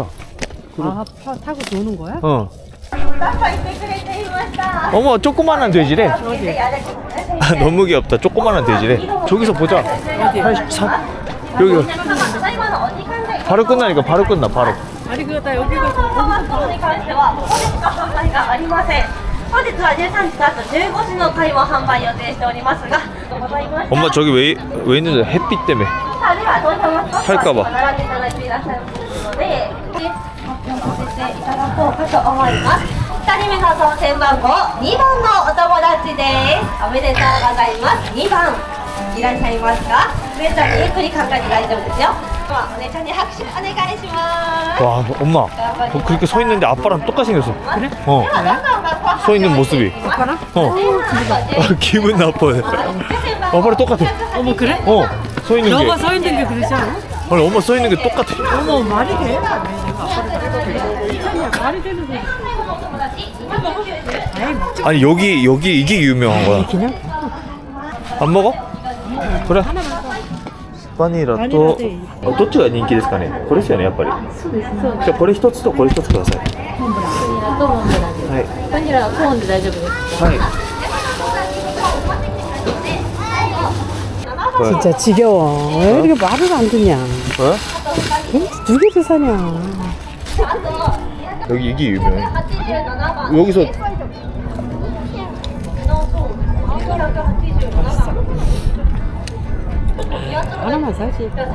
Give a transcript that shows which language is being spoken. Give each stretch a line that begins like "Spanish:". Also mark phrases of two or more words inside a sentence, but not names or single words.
Korean: 타고 도는 거야? 어. 어머, 조그만한 돼지래. 아, 너무 귀엽다. 조그만한 돼지래. 저기서 보자. 어디? 83. 여기. 바로 끝나니까 바로 끝나, 바로. 아니, 그거 다 여기가 좀.
Japanese: に関してはここでしか販売がありません。本日は13時とあと15時の回も販売予定しておりますが、ございました。
Korean: 엄마 저기 왜 있는데? 햇빛 때문에.
Japanese: さあでは当社のスタッフ
Korean: 할까 봐.
Japanese: 並んでいただいていらっしゃるので、発表させていただこうかと思います。2人目の当選番号2番のお友達です。おめでとうございます。2番いらっしゃいますか？お姉ちゃんにゆっくり考えて大丈夫ですよ。ではお姉ちゃんに拍手お願いします。
Korean: 와, 엄마. 그렇게 서 있는데 아빠랑 똑같이 생겼어. 그래? 어. 서 있는 모습이. 아빠랑? 어. 기분 나빠요. 아빠랑 똑같아. 어머, 그래? 서 있는 게. 너가 서 있는 게 그러지 않아? 아니, 엄마 서 있는 게 똑같아. 어머, 말이 돼? 내가 아빠를 말이 되는 거야. 아니, 여기 이게 유명한 거야. 그냥? 안 먹어? 그래. 바닐라 또.
Japanese: どっちが人気ですかね? これですよね、やっぱり. じゃあこれ一つとこれ一つください. はい。ニラはコーンで大丈夫ですか？はい。
Korean: 진짜 지겨워. 왜 이렇게 말을 안 듣냐? 어? 두 개도 사냐? 여기 이게 유명해. 여기서 하나만 사지.